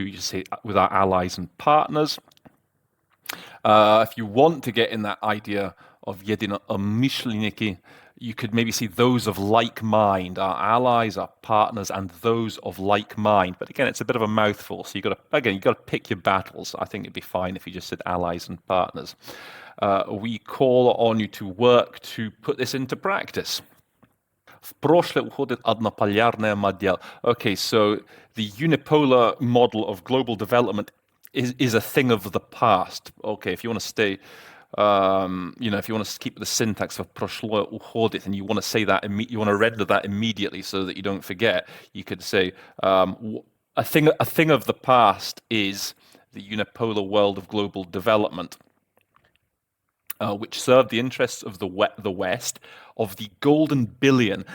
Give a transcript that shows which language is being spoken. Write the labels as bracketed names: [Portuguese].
[English] You just say with our allies and partners. If you want to get in that idea of единомышленники, you could maybe see those of like mind, our allies, our partners, and those of like mind. But again, it's a bit of a mouthful, so you got to pick your battles. I think it'd be fine if you just said allies and partners. We call on you to work to put this into practice. [Russian] В прошлое уходит однополярная модель. [English] Okay, so the unipolar model of global development is a thing of the past. Okay, if you want to stay if you want to keep the syntax of [Russian] prošlo uhodit, [English] and you want to say that, you want to render that immediately so that you don't forget, you could say a thing of the past is the unipolar world of global development, which served the interests of the West, of the golden billion.